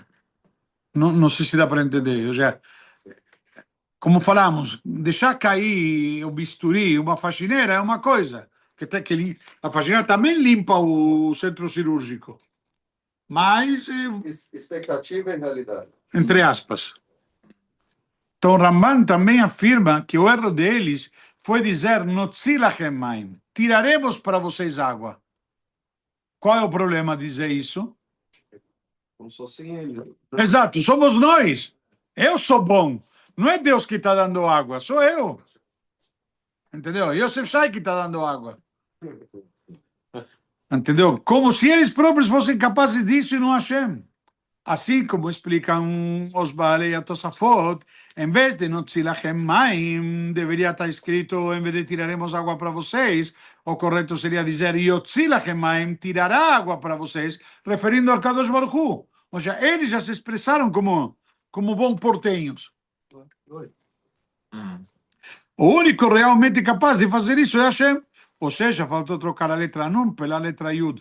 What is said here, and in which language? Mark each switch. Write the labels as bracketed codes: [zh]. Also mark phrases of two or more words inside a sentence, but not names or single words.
[pt] Não sei se dá para entender. Ou seja, como falamos, deixar cair o bisturi, uma faxineira, é uma coisa. A faxineira também limpa o centro cirúrgico. Mas, Expectativa e realidade. entre aspas. Então, Ramban também afirma que o erro deles foi dizer [he] נוציא לכם מים, [pt] tiraremos para vocês água. Qual é o problema de dizer isso? Como se fossem eles. Exato, somos nós. Eu sou bom. Não é Deus que está dando água, sou eu. Entendeu? Yosef Shai que está dando água. Entendeu? Como se eles próprios fossem capazes disso e não Hashem. Assim como explicam os Baalei e a Tosafot, em vez de [he] נוציא לכם מים, [pt] deveria estar escrito, em vez de tiraremos água para vocês, o correto seria dizer [he] יוציא לכם מים, [pt] tirará água para vocês, referindo ao [he] קדוש ברוך הוא. [pt] Ou seja, eles já se expressaram como bons portenhos. O único realmente capaz de fazer isso é Hashem. Ou seja, faltou trocar a letra Nun pela letra Yud.